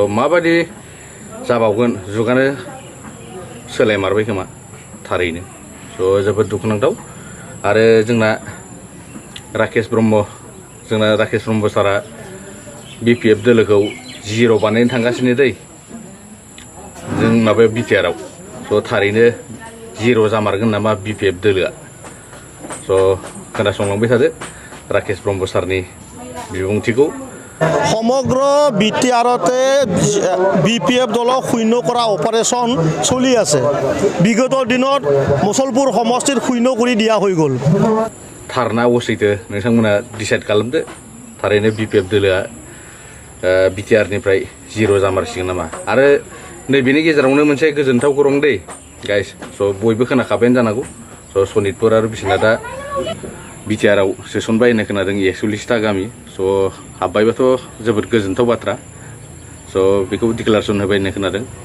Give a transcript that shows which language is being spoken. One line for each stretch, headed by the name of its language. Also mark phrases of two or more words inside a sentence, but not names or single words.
Bodo: माबायदि जाबावगोन जुगानो सोलायमारबाय खोमा थारैनो जोबोद दुखुनांथाव आरो जोंना राकेश ब्रह्म सारा BPF दोलोखौ जिर' बानायनो थांगासिनो दै जों माबायाव बिटिआरआव थारैनो जिर' जामारगोन नामा BPF दोलोआ खोनासंलांबाय थादो राकेश ब्रह्म सारनि বিবুংতিকো
Assamese: সমগ্র বিটিআরতে BPF দলক শূন্য কৰা অপাৰেশ্যন চলি আছে বিগত দিনত মুছলপুৰ সমষ্টিত শূন্য কৰি দিয়া হৈ গ'ল
Bodo: थारना असैथो नोंथांमोना डिसाइड खालामदो थारैनो BPF दोलोआ बिटिआरनिफ्राय जिर' जामारसिगोन नामा आरो नैबेनि गेजेरावनो मोनसे गोजोनथाव खौरां दै गाइस बयबो खोनाखाबायानो जानांगौ सनितपुर आरो बिसनाथा बिटिआरआव सोसनबाय होननाय खोनादों 41टा गामि हाबबायबाथ' जोबोद गोजोनथाव बाथ्रा बेखौ डिक्लारेसन होबाय होननाय खोनादों